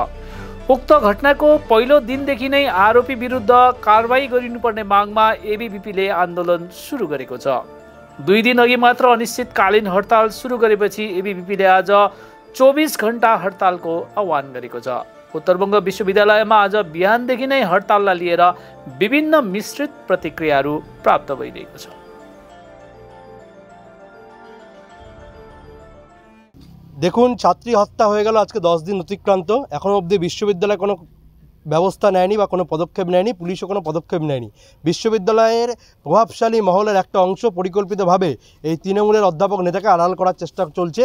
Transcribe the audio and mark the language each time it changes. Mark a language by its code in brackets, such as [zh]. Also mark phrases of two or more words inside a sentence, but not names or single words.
[ne] उक्त घटनाको पहिलो दिनदेखि नै आरोपी विरुद्ध कारबाही गरिनुपर्ने मागमा एबीवीपीले आन्दोलन सुरु गरेको छ। 2 दिन अघि मात्र अनिश्चितकालीन हडताल सुरु गरेपछि एबीवीपीले आज 24 घण्टा हडतालको आह्वान गरेको छ। उत्तरबंग विश्वविद्यालयमा आज बिहानदेखि नै हडताललाई लिएर विभिन्न मिश्रित प्रतिक्रियाहरू प्राप्त भइरहेको छ। [bn] দেখুন, ছাত্রী হত্যা হয়ে গেল আজকে 10 দিন অতিক্রান্ত, এখনও অবধি বিশ্ববিদ্যালয় কোনো ব্যবস্থা নেয়নি বা কোনো পদক্ষেপ নেয়নি, পুলিশও কোনো পদক্ষেপ নেয়নি। বিশ্ববিদ্যালয়ের প্রভাবশালী মহলের একটা অংশ পরিকল্পিতভাবে এই তৃণমূলের অধ্যাপক নেতাকে আড়াল করার চেষ্টা চলছে।